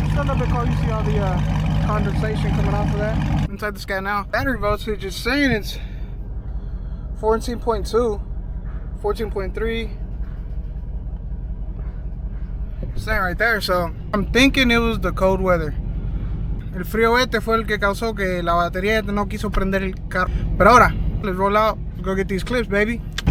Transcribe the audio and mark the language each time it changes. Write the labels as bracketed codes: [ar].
[en] It's a little bit cold. You see all the condensation coming off of that. Inside the Scat now. Battery voltage is saying it's 14.2, 14.3. Saying right there, so I'm thinking it was the cold weather. [es] El frío fue el que causó que la batería no quiso prender el carro. Pero ahora, [en] let's roll out. Let's go get these clips, baby.